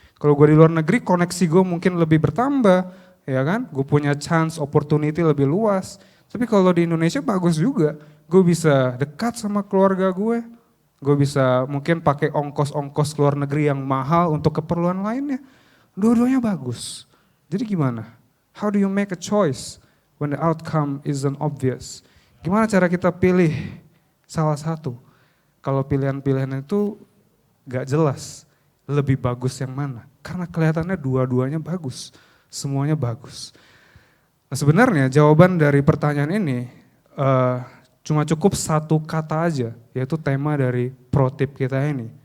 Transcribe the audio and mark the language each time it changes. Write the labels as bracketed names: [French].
[Indonesian] Kalau gue di luar negeri koneksi gue mungkin lebih bertambah, ya kan? Gue punya chance, opportunity lebih luas. Tapi kalau di Indonesia bagus juga. Gue bisa dekat sama keluarga gue. Gue bisa mungkin pakai ongkos-ongkos ke luar negeri yang mahal untuk keperluan lainnya. Dua-duanya bagus. Jadi gimana? [English] How do you make a choice when the outcome isn't obvious? [Indonesian] Gimana cara kita pilih salah satu? Kalau pilihan-pilihan itu gak jelas, lebih bagus yang mana? Karena kelihatannya dua-duanya bagus, semuanya bagus. Nah sebenarnya jawaban dari pertanyaan ini cuma cukup satu kata aja, yaitu tema dari pro tip kita ini.